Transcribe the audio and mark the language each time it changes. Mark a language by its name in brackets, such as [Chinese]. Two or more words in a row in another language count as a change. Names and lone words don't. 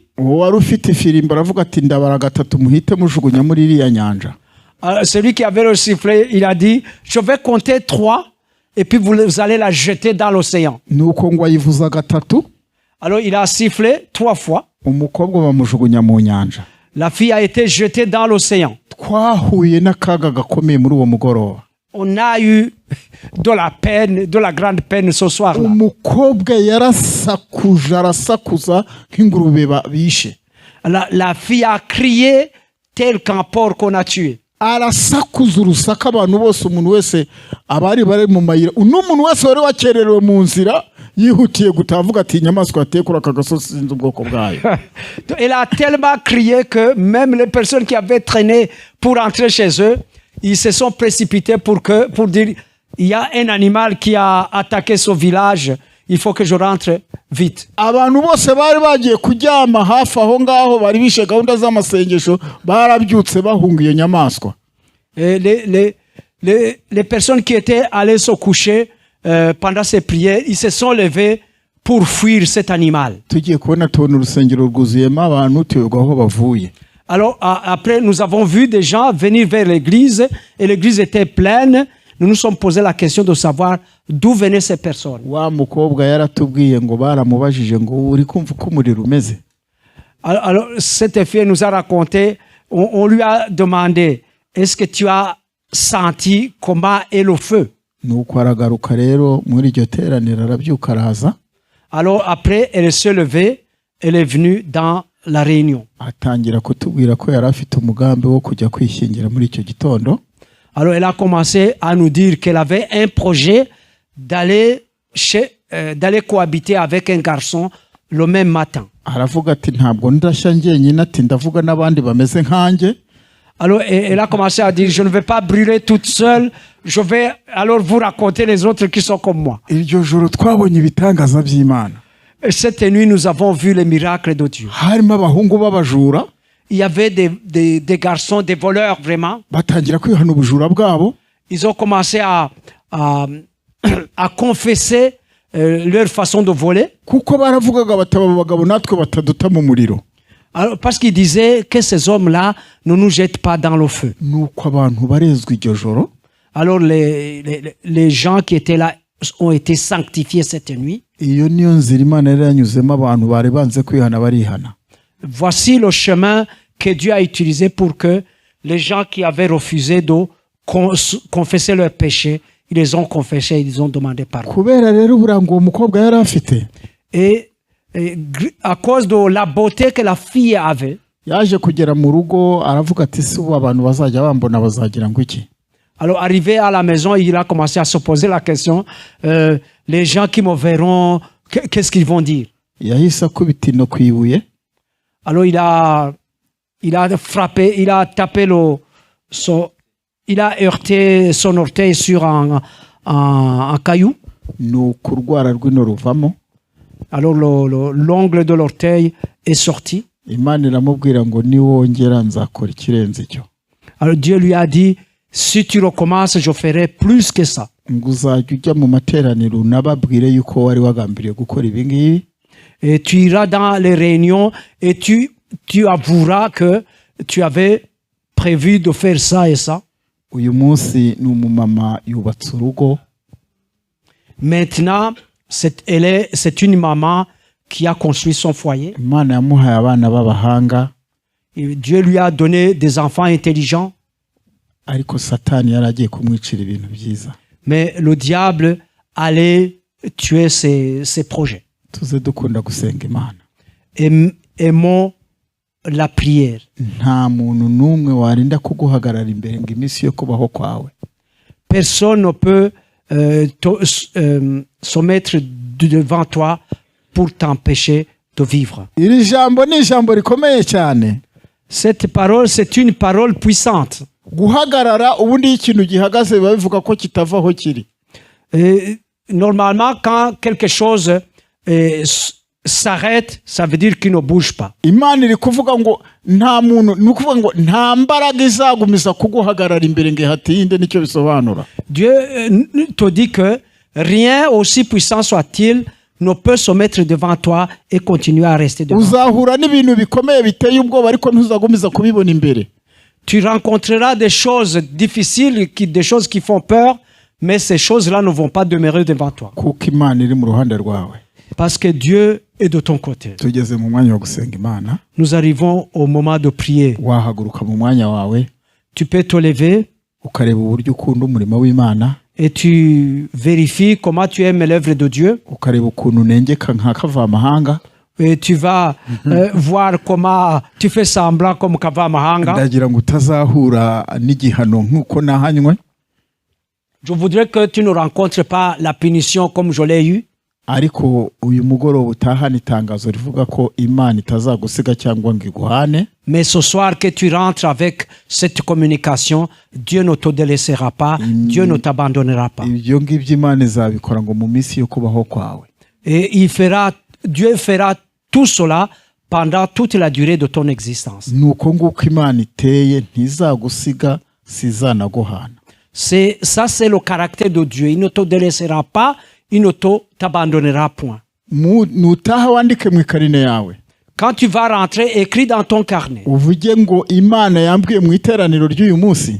[Kinyarwanda] Wari ufite ifirimbi aravuga ati ndabara gatatu muhite mujugunya muri iriya nyanja. [French] Celui qui avait le sifflet, il a dit je vais compter 3 et puis vous allez la jeter dans l'océan. [Kinyarwanda] Nuko ngo ayivuza gatatu. [French] Alors il a sifflé 3 fois. [Kinyarwanda] Umukobwa bamujugunya mu nyanja. [French] La fille a été jetée dans l'océan. [Kinyarwanda] Twahuye n'akaga gakomeye muri uwo mugoroba. [French] On a eu de la peine, de la grande peine ce soir-là. [Kinyarwanda] Umukobwa yarasakuje arasakuza nk'ingurube bishe. [French] La fille a crié tel qu'un porc qu'on a tué. [Kinyarwanda] Arasakuza urusaka abantu bose umuntu wese abari bare mu mayira. Umuntu wese wari wakererewe mu nzira yihutiye gutavuga ati inyamaswa yatekura akagasozi sinzi ubwoko bwayo. [French] Elle a tellement crié que même les personnes qui avaient traîné pour entrer chez eux, ils se sont précipités pour dire il y a un animal qui a attaqué ce village, il faut que je rentre vite. [Kinyarwanda] Abantu bose bari bagiye kuryama hafi aho ngaho bari bishe gahunda z'amasengesho barabyutse bahunga iyo nyamaswa. [French] Les personnes qui étaient allées se coucher pendant ces prières, ils se sont levés pour fuir cet animal. [Kinyarwanda] Tugiye kubona tubona urusengero rwuzuyemo abantu tuyoga aho bavuye. [French] Alors après nous avons vu des gens venir vers l'église et l'église était pleine. Nous nous sommes posé la question de savoir d'où venaient ces personnes. [Kinyarwanda] Wa mukobwa yaratubwiye ngo baramubajije ngo uri kumva ko umuriro umeze. [French] Alors cette fille nous a raconté, on lui a demandé est-ce que tu as senti comment est le feu? [Kinyarwanda] Nuko aragaruka rero muri iryo teraniro arabyuka araza. [French] Alors après, elle s'est levée, elle est venue dans la réunion. [Kinyarwanda] atangira kutubwira ko yari afite umugambi wo kujya kwishyingira muri icyo gitondo. [French] Alors elle a commencé à nous dire qu'elle avait un projet d'aller cohabiter avec un garçon le même matin. [Kinyarwanda] Aravuga ati ntabwo ndashya njyenyine, ati ndavuga n'abandi bameze nkanjye. [French] Alors elle a commencé à dire je ne vais pas brûler toute seule, je vais alors vous raconter les autres qui sont comme moi. [Kinyarwanda] Iryo joro twabonye ibitangaza by'Imana. [French] Et cette nuit nous avons vu les miracles de Dieu. [Kinyarwanda] Harimo abahungu b'abajura, [French] Il y avait des garçons, des voleurs vraiment. [Kinyarwanda] batangira kwihana ubujura bwabo. [French] Ils ont commencé à confesser leur façon de voler. [Kinyarwanda] Kuko baravugaga bataba abagabo natwe bataduta mu muriro. [French] Alors, parce qu'ils disaient que ces hommes-là ne nous jettent pas dans le feu. [Kinyarwanda] Nuko abantu barezwe iryo joro. [French] Alors les gens qui étaient là ont été sanctifiés cette nuit. [Kinyarwanda] Iyo niyo nzira Imana yari yanyuzemo abantu bari banze kwihana barihana. [French] Voici le chemin que Dieu a utilisé pour que les gens qui avaient refusé de confesser leurs péchés, ils les ont confessés, ils ont demandé pardon. [Kinyarwanda] Kubera rero uburango uwo mukobwa yari afite, [French] Et à cause de la beauté que la fille avait, [Kinyarwanda] yaje kugera mu rugo aravuga ati si ubu abantu bazajya bambona bazagira ngo iki. [French] alors arrivé à la maison, il a commencé à se poser la question, les gens qui me verront, qu'est-ce qu'ils vont dire? [Kinyarwanda] Yahise akubita ino ku ibuye. [French] Alors il a frappé, il a tapé il a heurté son orteil sur un caillou. [Kinyarwanda] Nuko urwara rw'ino ruvamo. [French] Alors l'ongle de l'orteil est sorti. [Kinyarwanda] Imana iramubwira ngo niwongera nzakora ikirenze icyo. [French] Alors Dieu lui a dit, si tu recommences, je ferai plus que ça. [Kinyarwanda] Ngo uzajya ujya mu materaniro unababwire yuko wari wagambiriye gukora ibi ngibi. [French] Et tu iras dans les réunions et tu avoueras que tu avais prévu de faire ça et ça. [Kinyarwanda] Uyu munsi ni umumama yubatse urugo. [French] Maintenant, c'est une maman qui a construit son foyer. [Kinyarwanda] Imana yamuhaye abana b'abahanga. [French] Et Dieu lui a donné des enfants intelligents. [Kinyarwanda] Ariko Satani yari agiye kumwicira ibintu byiza. [French] Mais le diable allait tuer ses projets. [Kinyarwanda] Tuze dukunda gusenga Imana. [French] Aimons la prière. [Kinyarwanda] Nta muntu n'umwe warinda kuguhagarara imbere ngo iminsi yo kubaho kwawe. [French] Personne ne peut se mettre devant toi pour t'empêcher de vivre. [Kinyarwanda] Iri jambo ni ijambo rikomeye cyane. [French] Cette parole, c'est une parole puissante. [Kinyarwanda] Guhagarara ubundi ikintu gihagaze babivuga ko kitava aho kiri. [French] Normalement, quand quelque chose s'arrête, ça veut dire qu'il ne bouge pas. [Kinyarwanda] Imana iri kuvuga ngo nta muntu, ni ukuvuga ngo nta mbaraga izagumiza kuguhagarara imbere ngo ihatinde, nicyo bisobanura. [French] Dieu te dit que rien aussi puissant soit-il ne peut se mettre devant toi et continuer à rester devant toi. [Kinyarwanda] Uzahura n'ibintu bikomeye biteye ubwoba ariko ntuzagumiza kubibona imbere. [French] Tu rencontreras des choses difficiles, des choses qui font peur, mais ces choses-là ne vont pas demeurer devant toi. [Kinyarwanda] Kuko Imana iri mu ruhande rwawe. [French] Parce que Dieu est de ton côté. [Kinyarwanda] Tugeze mu mwanya wo gusenga Imana. [French] Nous arrivons au moment de prier. [Kinyarwanda] Wahaguruka mu mwanya wawe. [French] Tu peux te lever. [Kinyarwanda] Ukareba uburyo ukunda umurimo w'Imana. [French] Et tu vérifies comment tu aimes l'œuvre de Dieu. [Kinyarwanda] Ukareba ukuntu nengeka nka kavamahanga. [French] Et tu vas voir comment tu fais semblant comme kavamahanga. [Kinyarwanda] Ndagira ngo utazahura n'igihano nk'uko nahanywe. [French] Je voudrais que tu ne rencontres pas la punition comme je l'ai eu. [Kinyarwanda] Ariko uyu mugoroba utahana itangazo rivuga ko Imana itazagusiga cyangwa ngo iguhane. [French] Mais ce soir que tu rentres avec cette communication, Dieu ne te délaissera pas, Dieu ne t'abandonnera pas. [Kinyarwanda] Ibyo ngibyo Imana izabikora ngo mu minsi yo kubaho kwawe. [French] Et Dieu fera tout cela pendant toute la durée de ton existence. [Kinyarwanda] Nuko nguko Imana iteye ntizagusiga sizanaguhana. [French] C'est le caractère de Dieu. Il ne te délaissera pas, il ne t'abandonnera point. [Kinyarwanda] Nutaha wandike mu ikarine yawe. [French] Quand tu vas rentrer, écris dans ton carnet. [Kinyarwanda] Uvuge ngo Imana yambwiye mu iteraniro ry'uyu munsi.